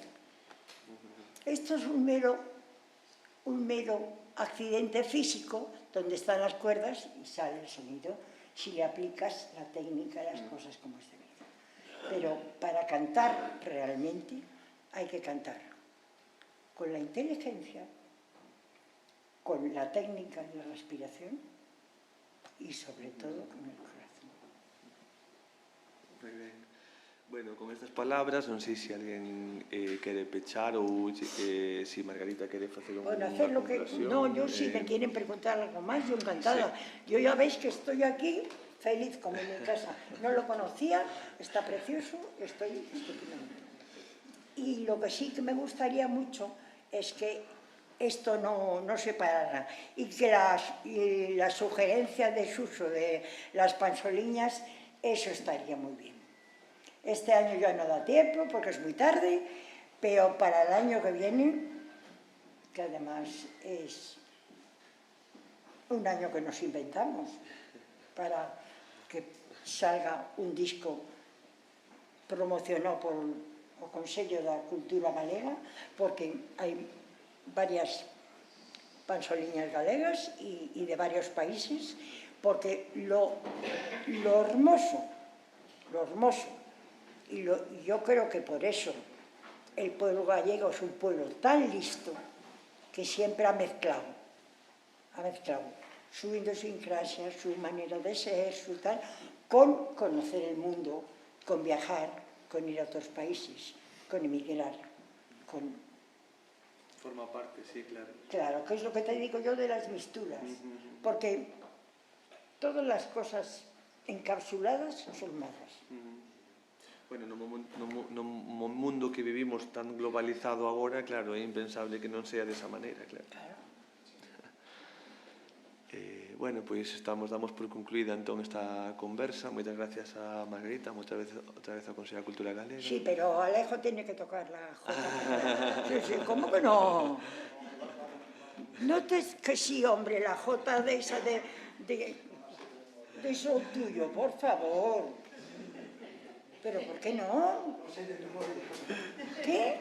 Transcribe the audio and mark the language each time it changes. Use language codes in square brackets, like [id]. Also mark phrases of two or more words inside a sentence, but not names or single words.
[es] Esto es un mero accidente físico donde están las cuerdas y sale el sonido si le aplicas la técnica, las cosas como es debido. Pero para cantar realmente hay que cantar con la inteligencia, con la técnica y la respiración y sobre todo con el corazón. [gl] Moi ben. Bueno, con estas palabras, non sei se alguén quere pechar ou se Margarita quere facer unha [es] hacer lo que... [gl] conclusión. [es] No, yo si me quieren preguntar algo más, yo encantada. Sí. Yo ya veis que estoy aquí, feliz como en mi casa. No lo conocía, está precioso, estoy estupendamente. Y lo que sí que me gustaría mucho es que esto no se parara y que la sugerencia de uso de las pansoliñas, eso estaría muy bien. Este año ya no da tiempo porque es muy tarde, pero para el año que viene, que además es un año que nos inventamos para que salga un disco promocionado [gl] por o Consello da Cultura Galega, porque hai varias pansoliñas galegas [es] y de varios países, porque lo hermoso, y yo creo que por eso el pueblo gallego es un pueblo tan listo que siempre ha mezclado su idiosincrasia, su manera de ser, su tal, con conocer el mundo, con viajar, con ir a otros países, con emigrar, con... Forma parte, sí, claro. Claro, que es lo que te digo yo de las misturas, porque todas las cosas encapsuladas son malas. [gl] Bueno, no mundo que vivimos tan globalizado agora, claro, é impensable que non sea desa maneira, claro. Bueno, pois damos por concluída entón esta conversa. Moitas gracias a Margarita, outra vez ao Consello da Cultura Galega. [es] Sí, pero Alejo tiene que tocar la jota. Sí, ¿cómo que no? No te... Que sí, hombre, la J de esa de eso tuyo, por favor. ¿Pero por qué no? No sé de memoria. ¿Qué?